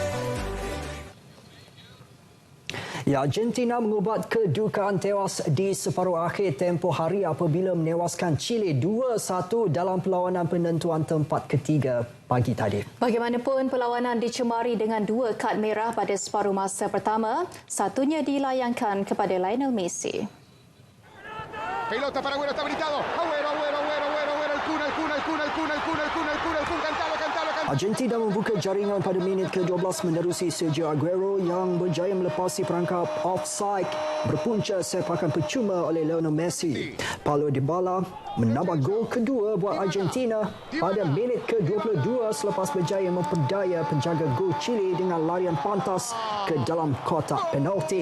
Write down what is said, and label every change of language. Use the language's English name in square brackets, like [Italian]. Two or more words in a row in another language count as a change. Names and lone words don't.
[Malay] Argentina mengubat kedukaan tewas di separuh akhir tempoh hari apabila menewaskan Chile 2-1 dalam perlawanan penentuan tempat ketiga pagi tadi. Bagaimanapun, perlawanan dicemari dengan 2 kad merah pada separuh masa pertama. Satunya dilayangkan kepada Lionel Messi. [Spanish] Pelota para Agüero, está habilitado. Agüero, el Kun, cantalo. [Malay] Argentina membuka jaringan pada minit ke-12 menerusi Sergio Aguero yang berjaya melepasi perangkap offside berpunca sepakan percuma oleh Lionel Messi. Paulo Dybala menambah gol kedua buat Argentina pada minit ke-22 selepas berjaya memperdaya penjaga gol Chile dengan larian pantas ke dalam kotak penalti.